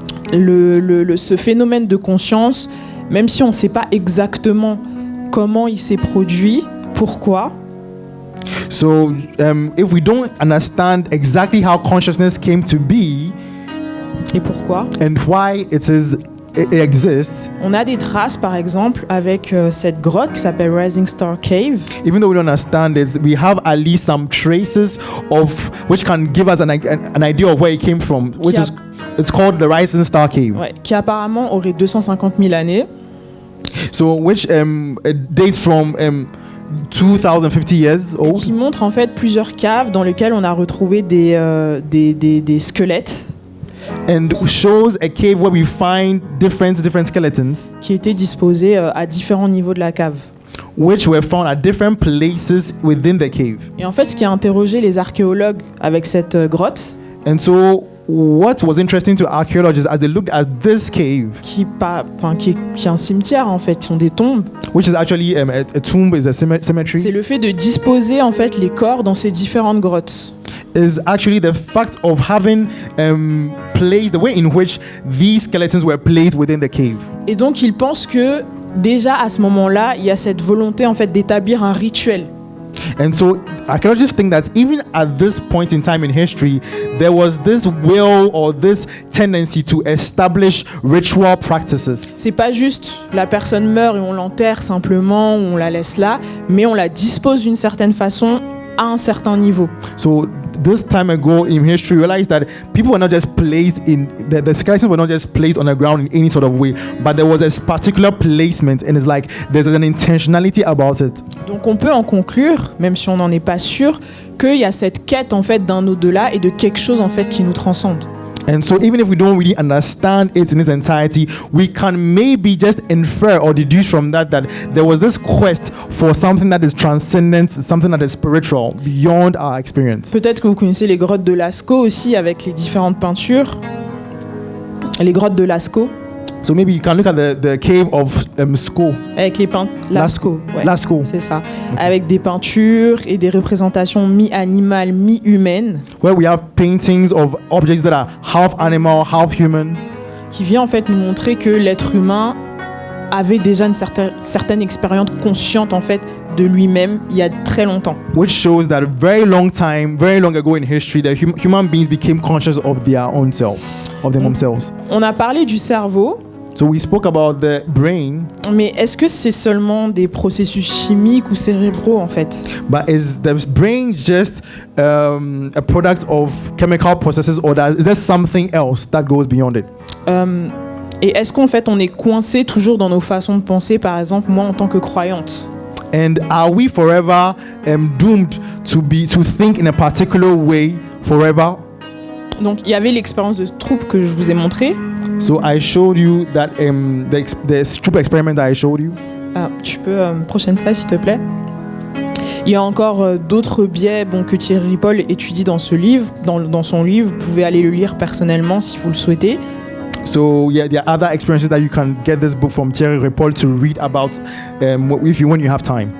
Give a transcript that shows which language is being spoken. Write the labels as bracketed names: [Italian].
[French] Ce phénomène de conscience, même si on ne sait pas exactement comment il s'est produit, pourquoi, [English] So if we don't understand exactly how consciousness came to be [French] et pourquoi, [English] and why it exists, [French] on a des traces par exemple avec cette grotte qui s'appelle Rising Star Cave. [English] even though we don't understand it, we have at least some traces of which can give us an idea of where it came from, which is it's called the Rising Star Cave. [French] Ouais, qui apparemment aurait 250 000 années. [English] So which it dates from 2050 years old, [French] Qui montre en fait plusieurs caves dans lesquelles on a retrouvé des squelettes [English] and shows a cave where we find different skeletons [French] qui étaient disposés à différents niveaux de la cave. [English] which were found at different places within the cave. [French] Et en fait, ce qui a interrogé les archéologues avec cette grotte, [English] And so what was interesting to archaeologists as they looked at this cave, [French] qui est un cimetière en fait, qui sont des tombes, [English] which is actually a tomb, is a cemetery, [French] c'est le fait de disposer en fait les corps dans ces différentes grottes. [English] is actually the fact of having placed the way in which these skeletons were placed within the cave. [French] Et donc, ils pensent que déjà à ce moment-là, il y a cette volonté en fait d'établir un rituel. [English] And so I can just think that even at this point in time in history, there was this will or this tendency to establish ritual practices. [French] C'est pas juste la personne meurt et on l'enterre simplement, ou on la laisse là, mais on la dispose d'une certaine façon à un certain niveau. [English] So this time ago in history, we realized that people were not just placed in the skeletons were not just placed on the ground in any sort of way, but there was a particular placement, and it's like there's an intentionality about it. [French] Donc on peut en conclure, même si on n'en est pas sûr, qu'il y a cette quête en fait d'un au-delà et de quelque chose en fait qui nous transcende. [English] And so even if we don't really understand it in its entirety, we can maybe just infer or deduce from that there was this quest for something that is transcendent, something that is spiritual, beyond our experience. [French] Peut-être que vous connaissez les grottes de Lascaux aussi avec les différentes peintures. Les grottes de Lascaux [English] So maybe you can look at the cave of Lascaux. [French] avec les peintures Lascaux, ouais, [English] Lascaux. [French] c'est ça, avec des peintures et des représentations mi-animales, mi-humaines, [English] Where we have paintings of objects that are half animal, half human. [French] qui vient en fait nous montrer que l'être humain avait déjà une certaine expérience consciente en fait de lui-même il y a très longtemps. [English] Which shows that very long ago in history, the human beings became conscious of their own selves, of their own selves. [French] On a parlé du cerveau, [English] So we spoke about the brain, [French] mais est-ce que c'est seulement des processus chimiques ou cérébraux en fait? [English] but is the brain just a product of chemical processes, or is there something else that goes beyond it? [French] Et est-ce qu'en fait on est coincé toujours dans nos façons de penser, par exemple moi en tant que croyante? [English] And are we forever doomed to think in a particular way forever? [French] Donc il y avait l'expérience de troupe que je vous ai montrée. So I showed you that the stupid experiment that I showed you. Ah, tu peux prochaine slide s'il te plaît. Il y a encore d'autres biais que Thierry Paul étudie dans ce livre, dans son livre. Vous pouvez aller le lire personnellement si vous le souhaitez. [English] So yeah, there are other experiences that you can get this book from Thierry Paul to read about when you have time.